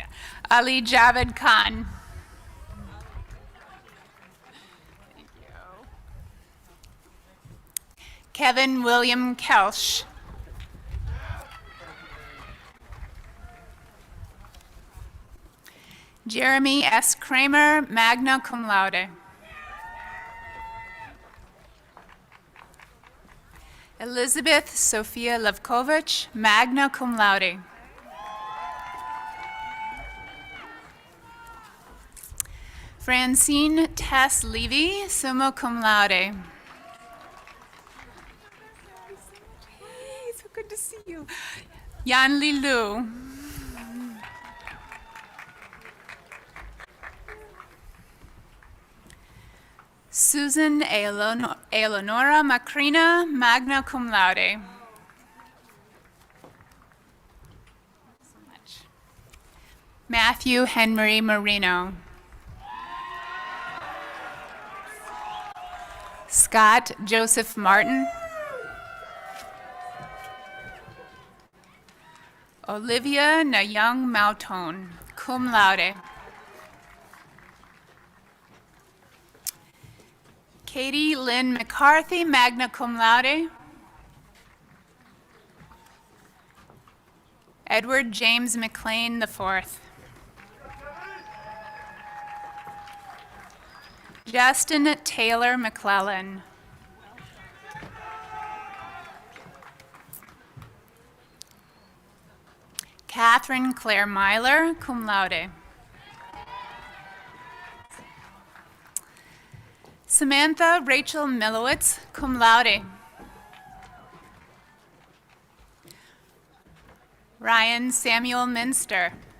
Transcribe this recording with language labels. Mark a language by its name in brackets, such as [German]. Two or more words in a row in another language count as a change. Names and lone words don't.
[English] Ali Javed Khan. Thank you. Kevin William Kelsch. Jeremy S. Kramer, [Latin] magna cum laude. [English] Elizabeth Sophia Levkovich, [Latin] magna cum laude. [English] Francine Tess Levy, [Latin] summa cum laude. [English] Hey, so good to see you. Yan Li Lu. Susan Eleonora Macrina, [Latin] magna cum laude. [English] So much. Matthew Henry Marino. Scott Joseph Martin. Olivia Nayang Mautone, [Latin] cum laude. [English] Katie Lynn McCarthy, [Latin] magna cum laude. [English] Edward James McLean IV. Justin Taylor McClellan. Catherine Claire Myler, [Latin] cum laude. [English] Samantha Rachel Milowitz, [Latin] cum laude. [English] Ryan Samuel Minster.